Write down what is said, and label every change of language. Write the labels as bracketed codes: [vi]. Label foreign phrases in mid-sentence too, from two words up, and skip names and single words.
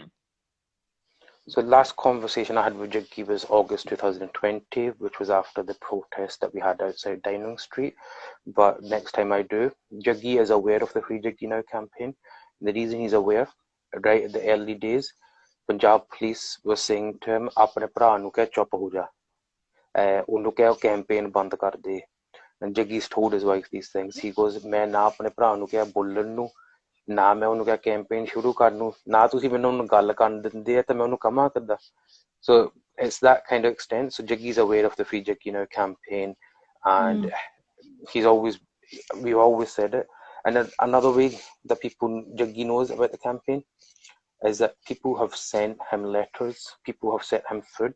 [en] So the last conversation I had with Jaggi was August 2020, which was after the protest that we had outside Downing Street. But next time I do, Jaggi is aware of the Free Jaggi Now campaign. And the reason he's aware, right at the early days, Punjab police was saying to him, [pa] "ਆਪਣੇ ਭਰਾ ਨੂੰ ਕਹਿ ਚੁੱਪ ਹੋ ਜਾ, ਉਹਨੂੰ keh campaign ਬੰਦ ਕਰ ਦੇ." [en] And Jaggi's told his wife these things. He goes, [pa] "ਮੈਂ ਨਾ ਆਪਣੇ ਭਰਾ ਨੂੰ ਕਿਹਾ ਬੋਲਣ ਨੂੰ ਨਾ ਮੈਂ ਉਹਨੂੰ ਕਿਹਾ ਕੈਂਪੇਨ ਸ਼ੁਰੂ ਕਰਨ ਨੂੰ ਨਾ ਤੁਸੀਂ ਮੈਨੂੰ ਉਹਨੂੰ ਗੱਲ ਕਰਨ ਦਿੰਦੇ ਆ ਤਾਂ ਮੈਂ ਉਹਨੂੰ ਕਮਾਂ ਕਿੱਦਾਂ [en] so it's that kind of extent so Jaggi's aware of the Free Jaggi Now campaign and we've always said it and another way that Jaggi knows about the campaign is that people have sent him letters, people have sent him food.